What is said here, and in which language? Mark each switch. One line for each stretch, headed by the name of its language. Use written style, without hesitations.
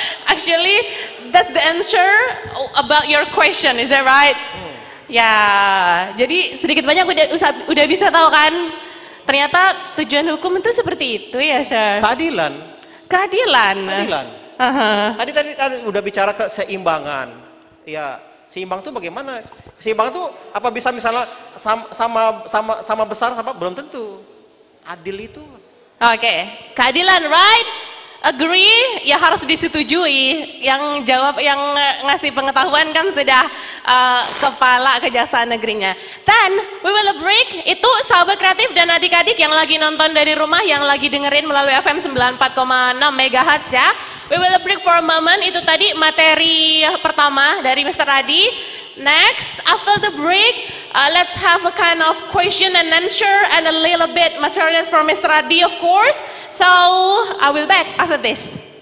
English: Actually, that's the answer about your question. Is that right?
Indonesian: Ya, jadi sedikit banyak udah bisa tahu kan? Ternyata tujuan hukum itu seperti itu ya, Sir. Keadilan. Tadi kan udah bicara keseimbangan. Ya, seimbang itu bagaimana? Seimbang itu apa bisa misalnya sama besar sama belum tentu. Adil itu. Oke, keadilan, right?
English: Agree,
Indonesian: ya harus disetujui. Yang jawab, yang ngasih pengetahuan kan sudah kepala Kejaksaan Negerinya.
English: Then we will break.
Indonesian: Itu sahabat kreatif dan adik-adik yang lagi nonton dari rumah, yang lagi dengerin melalui FM 94,6 MHz ya.
English: We will break for a moment.
Indonesian: Itu tadi materi pertama dari Mr. Adi.
English: Next, after the break, let's have a kind of question and answer and a little bit materials from Mr. Adi, of course. So, I will back after this.